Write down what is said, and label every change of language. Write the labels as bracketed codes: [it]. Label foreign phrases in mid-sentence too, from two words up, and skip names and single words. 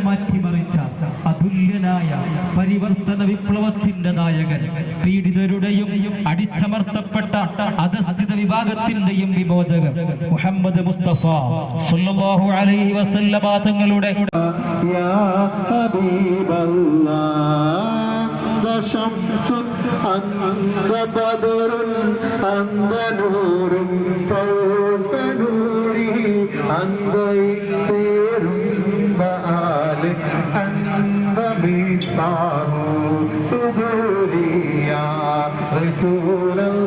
[ml] മാറ്റിമറിച്ച അതുല്യനായ പരിവർത്തന വിപ്ലവത്തിന്റെ നായകൻ, പീഡിതരുടെയും അടിച്ചമർത്തപ്പെട്ട അധസ്ഥിത വിഭാഗത്തിന്റെയും വിമോചകൻ മുഹമ്മദ് മുസ്തഫ [ar] صلى الله عليه وسلم [ml] തങ്ങളുടെ [ar] يا حبيب الله شمس أنت بدر أنت نور فوق نوري أنت إكسير بآل أنت مصباح صدوري يا رسول